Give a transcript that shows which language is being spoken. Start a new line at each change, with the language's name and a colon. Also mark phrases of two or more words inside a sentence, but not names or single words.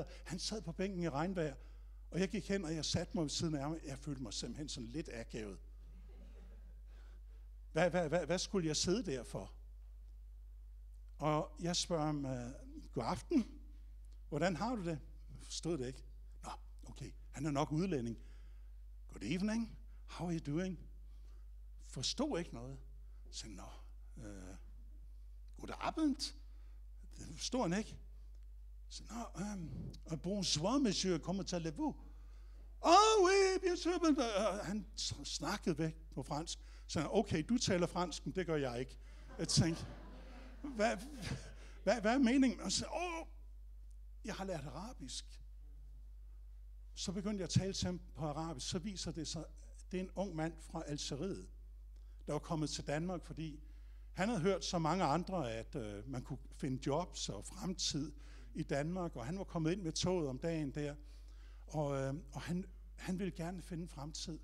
Danish: Han sad på bænken i regnvejr, og jeg gik hen, og jeg satte mig ved siden af ham. Jeg følte mig simpelthen sådan lidt akavet. Hvad skulle jeg sidde der for? Og jeg spørger ham, god aften, hvordan har du det? Jeg forstod det ikke. Nå, okay, han er nok udlænding.
English: Good evening, how are you doing?
Danish: Forstod ikke noget. Så
German: god Abend.
Danish: Det forstod han ikke.
French: Så bonsoir, monsieur, comment allez-vous? Oui, bien sûr.
Danish: Han snakkede væk på fransk. Så okay, du taler fransk, men det gør jeg ikke. Jeg tænkte, hvad er meningen? Og så, jeg har lært arabisk. Så begyndte jeg at tale til ham på arabisk. Så viser det sig, det er en ung mand fra Algeriet, der var kommet til Danmark, fordi han havde hørt så mange andre, at man kunne finde jobs og fremtid i Danmark, og han var kommet ind med toget om dagen der, og han ville gerne finde fremtid.